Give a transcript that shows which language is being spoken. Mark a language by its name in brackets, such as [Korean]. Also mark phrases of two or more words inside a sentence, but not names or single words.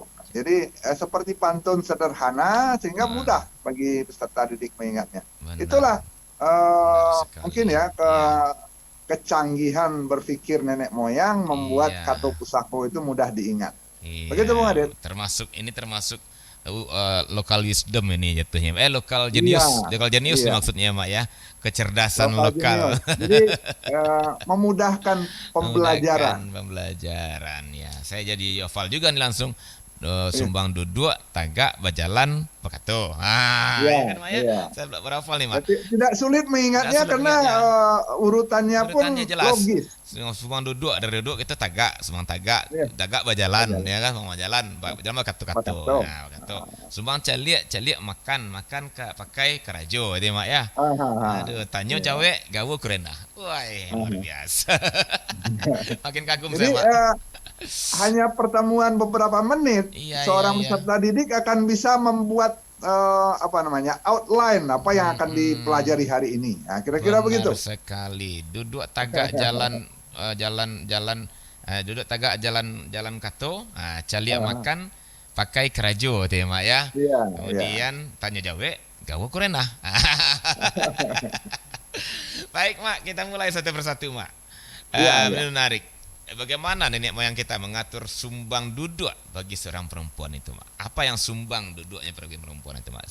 [Indonesian] Jadi seperti pantun sederhana sehingga mudah bagi peserta didik mengingatnya. Itulah mungkin ya kecanggihan berpikir nenek moyang membuat Kato Pusako itu mudah diingat. Begitu Bung Adit. Termasuk [English] local wisdom [Indonesian] ini jatuhnya. [English] Local genius, local genius [Indonesian] maksudnya Mak ya. Kecerdasan lokal. Jadi memudahkan pembelajaran. Pembelajaran ya. Saya jadi hafal juga nih langsung. [Minangkabau] Sumbang duduk, tagak, bajalan, bakato. [Indonesian] Ya kan Mak ya? Saya berhafal nih Mak. Tidak sulit mengingatnya karena urutannya pun jelas. Logis. [Minangkabau] Sumbang duduk, dari duduk itu tagak, sumbang tagak, tagak bajalan, ya kan, sumbang bajalan, bajalan bakato. [Indonesian] Nah, bakato. [Minangkabau] Sumbang caliak makan pakai karajo, itu Mak ya. Aduh, tanyo cawe, gawe kurena. [Indonesian] Wah, luar biasa. Makin kagum saya Mak. Hanya pertemuan beberapa menit, seorang peserta didik akan bisa membuat outline apa yang akan dipelajari hari ini. Nah, kira-kira begitu. Sekali. [Minangkabau] Duduk tagak jalan duduk tagak jalan kato, caliak makan pakai kerajo itu ya Mak ya. [Indonesian] Kemudian tanya [Minangkabau] jawe, gawe kurena. [Indonesian] Baik Mak, kita mulai satu persatu Mak. Menarik. Bagaimana nenek moyang kita mengatur sumbang duduk bagi seorang perempuan itu Mak? Apa yang sumbang duduknya bagi perempuan itu Mak?